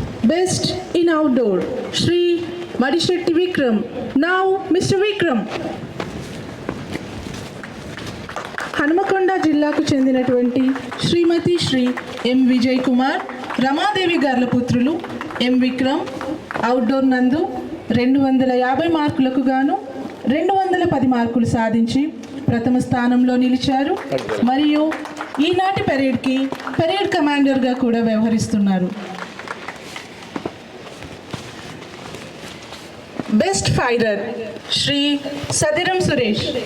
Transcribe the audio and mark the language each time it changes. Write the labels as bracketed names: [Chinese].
[English] Best in Outdoor, Shri Madishetti Vikram. Now, Mr. Vikram. [Telugu] Hanumakonda జిల్లాకు చెందినటువంటి శ్రీమతి శ్రీ ఎం విజయ్ కుమార్, రమాదేవి గార్ల పుత్రులు ఎం విక్రమ్ అవుట్డోర్ నందు 250 మార్కులకు గాను 210 మార్కులు సాధించి ప్రథమ స్థానంలో నిలిచారు మరియు ఈనాటి పెరేడ్కి పెరేడ్ కమాండర్గా కూడా వ్యవహరిస్తున్నారు. [English] Best Fighter, Shri Sadiram Suresh.